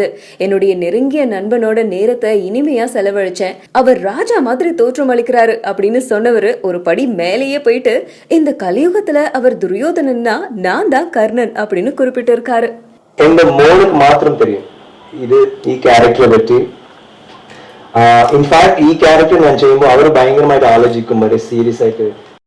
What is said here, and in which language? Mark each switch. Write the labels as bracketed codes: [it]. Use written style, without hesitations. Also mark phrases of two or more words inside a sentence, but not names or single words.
[ta] என்னுடைய நெருங்கிய நண்பனோட நேரத்தை இனிமையா செலவழிச்சேன். அவர் ராஜா மாதிரி தோற்றம் அளிக்கிறாரு அப்படின்னு சொன்னவர் ஒரு படி மேலேயே போயிட்டு இந்த கலியுகத்துல அவர் துரியோதனன்னா நான் தான் கர்ணன் அப்படின்னு குறிப்பிட்டு இருக்காரு. இந்த மோனுக்கு மாத்திரம் தெரியும் இது [ml] ഈ ക്യാരക്ടറെ പറ്റി. ഇൻഫാക്ട് ഈ ക്യാരക്ടർ ഞാൻ ചെയ്യുമ്പോൾ അവർ ഭയങ്കരമായിട്ട് ആലോചിക്കും, സീരിയസ് ആയിട്ട്